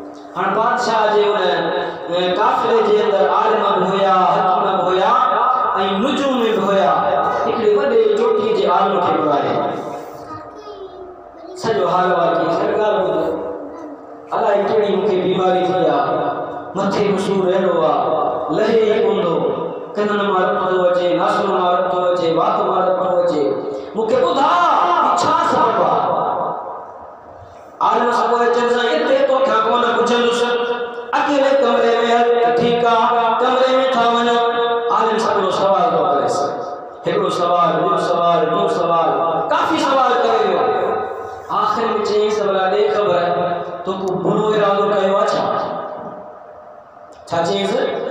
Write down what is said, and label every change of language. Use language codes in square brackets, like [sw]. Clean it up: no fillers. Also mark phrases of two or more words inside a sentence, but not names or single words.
[sd] हां बादशाह जे उन काफिले जे अंदर आलिम होया हकीम होया ऐं नुजूम में होया हिकड़े वडे चोटी जे आलिम के बुलाए सजो हाल वाकी सरकार ॿुध अलाए कहिड़ी मूंखे बीमारी थी आहे मथे में सूर अहिड़ो आहे लहे ई कोंदो कननि मां रत थो अचे नासूर मां रत थो अचे वात मां रत थो अचे मूंखे ॿुधा छा सबबु आहे आलिम सब अचनि सां हिते तोखां कोन पुछंदुसि अकेले कमरे में हल ठीकु आहे कमरे में था वञो आलिम सॼो सवाल थो करेसि हिकिड़ो सवाल ॿियो सवाल काफ़ी सवाल करे वियो आख़िर में चई सवाल ॾे ख़बर तो को बुरो इरादो कयो आहे छा चईसि